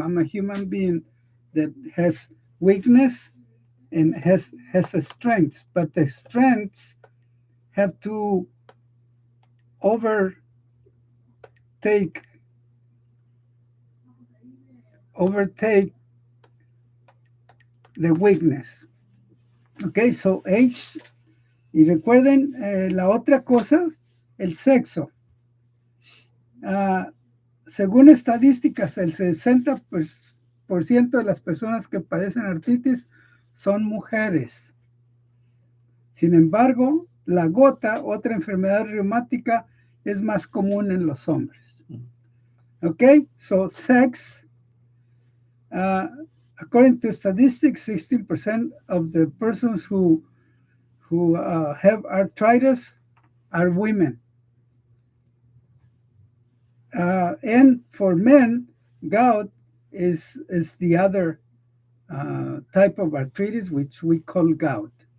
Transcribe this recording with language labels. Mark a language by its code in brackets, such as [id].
[en] I'm a human being that has weakness and has a strength. But the strengths have to overtake the weakness. Okay, so age. [es] Y recuerden la otra cosa, el sexo. Según estadísticas, el 60% de las personas que padecen artritis son mujeres. Sin embargo, la gota, otra enfermedad reumática, es más común en los hombres. [en] Okay, so sex, according to statistics, 16% of the persons who have arthritis are women. And for men, gout is the other type of arthritis, which we call gout.